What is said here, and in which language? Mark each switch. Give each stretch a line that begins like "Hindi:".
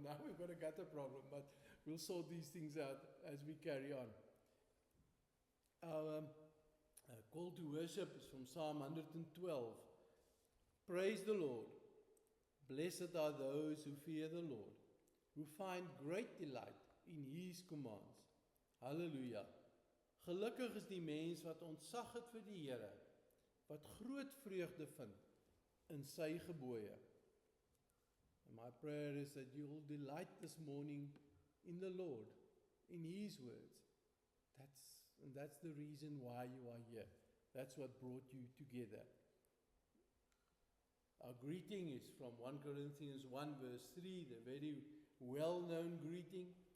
English: Now we've got a gutter problem, but we'll sort these things out as we carry on. Our call to worship is from Psalm 112. Praise the Lord. Blessed are those who fear the Lord, who find great delight in His commands. Hallelujah.
Afrikaans: Gelukkig is die mens wat ontzag het vir die Here, wat groot vreugde vind in sy gebooie.
English: And my prayer is that you will delight this morning in the Lord, in His words. That's the reason why you are here. That's what brought you together. Our greeting is from 1 Corinthians 1 verse 3, the very well-known greeting.